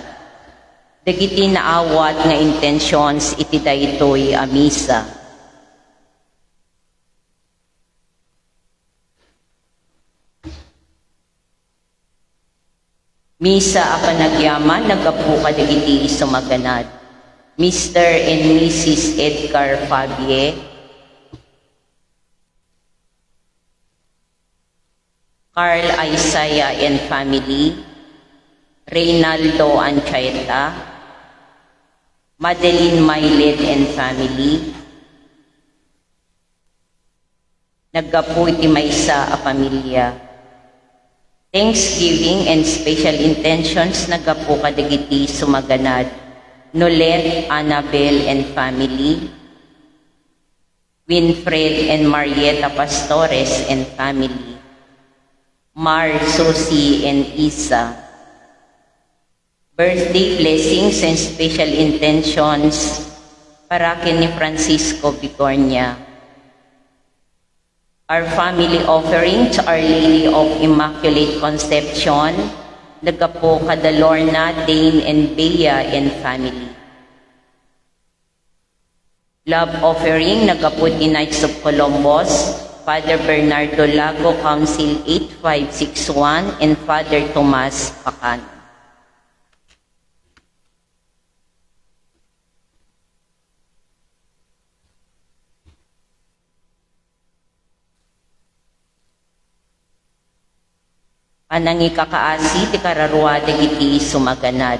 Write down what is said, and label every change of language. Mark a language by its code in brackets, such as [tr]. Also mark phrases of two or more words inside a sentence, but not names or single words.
[ilo] Dagiti naawat nga intentions iti daytoy a misa. Misa a panagyaman nagapu kadagiti sumaganad. [en] Mr. and Mrs. Edgar Fabie, Carl Isaiah and family, [ilo] Reynaldo Anchaeta, Madeline Mailet [en] and family, [ilo] nagapu iti maysa a pamilya. [en] Thanksgiving and special intentions [ilo] nagapu kadagiti sumaganad. [en] Nolet, Annabel and family, Winfred and Marieta Pastores and family, Mar, Susie and Isa. Birthday blessings and special intentions [ilo] para ken ni [en] Francisco Bigornia. Our family offering to Our Lady of Immaculate Conception, [ilo] nagapo kada Lorna, [en] Dane, and Bea and family. Love offering, [ilo] nagapo ti Knights of Columbus, Father Bernardo Lago, Council 8561, and Father Tomas Pacan. Anang ikakaasi ti kararwa dagiti sumaganad.